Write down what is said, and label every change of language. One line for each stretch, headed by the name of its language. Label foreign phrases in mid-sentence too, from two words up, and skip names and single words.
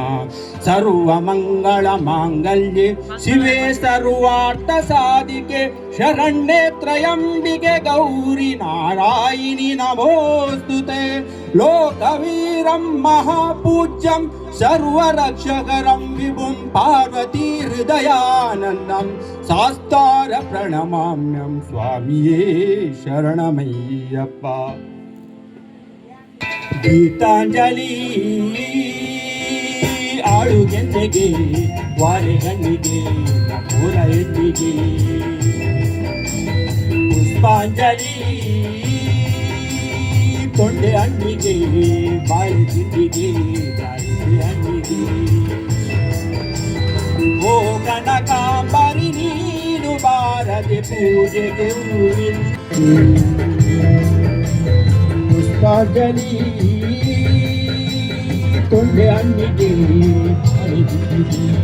Sanskrit: ಸರ್ವ ಮಂಗಳ ಮಾಂಗಲ್ಯೆ ಶಿವೆ ಸರ್ವಾರ್ಥ ಸಾಧಿಕೆ ಶರಣ್ಯೆ ತ್ರಯಂಬಿಕೆ ಗೌರಿ ನಾರಾಯಣಿ ನಮೋಸ್ತುತೆ ಲೋಕವೀರಂ ಮಹಾಪೂಜ್ಯಂ ಸರ್ವರಕ್ಷಕರಂ ವಿಭುಂ ಪಾರ್ವತಿ ಹೃದಯಾನಂದಂ ಸಾಸ್ತಾರ ಪ್ರಣಮಾಮ್ಯಂ ಸ್ವಾಮಿಯೇ ಶರಣಮಯ್ಯಪ್ಪ.
Kannada: ಗೀತಾಂಜಲಿ ಬಾಳು ಗೆದ್ದೆಗೆ ವಾಲೆ ಗಣ್ಣಿಗೆ ನಮ್ಮೂರ ಹೆಣ್ಣಿಗೆ ಪುಷ್ಪಾಂಜಲಿ ತೊಂಡೆ ಹಣ್ಣಿಗೆ ಬಾಳೆ ತಿಂಡಿಗೆ ದಾಳಿಂಬೆ ಹಣ್ಣಿಗೆ ಓ ಕನಕಾಂಬರಿ ನೀನು ಬಾರದೆ ಪೂಜೆಗೆ ಹೂವಿನ ಪುಷ್ಪಾಂಜಲಿ ತೊಂಡೆ ಹಣ್ಣಿಗೆ ಬಾಳೆ ತಿಂಡಿಗೆ